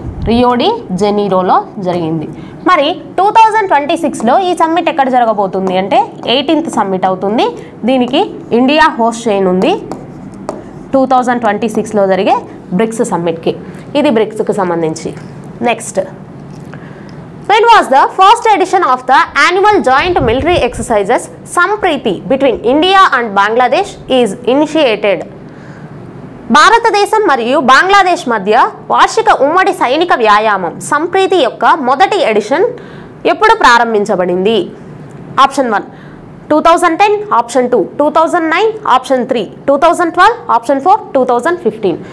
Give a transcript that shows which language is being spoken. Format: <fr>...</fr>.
<te>Rio de జెనీరోలో జరిగింది. మరి 2026లో ఈ సమ్మిట్ ఎక్కడ జరగబోతుంది అంటే 18th సమ్మిట్ అవుతుంది. దీనికి ఇండియా హోస్ట్ చేయనుంది 2026లో జరిగే బ్రిక్స్ సమ్మిట్కి. ఇది బ్రిక్స్కి సంబంధించి.</te> <en>Next, when was the first edition of the annual joint military exercises Sampriti between India and Bangladesh is initiated?</en> <te>భారతదేశం మరియు బంగ్లాదేశ్ మధ్య వార్షిక ఉమ్మడి సైనిక వ్యాయామం సంప్రీతి యొక్క మొదటి ఎడిషన్ ఎప్పుడు ప్రారంభించబడింది? Option 1 2010, option 2 2009, option 3 2012, option 4 2015.</te>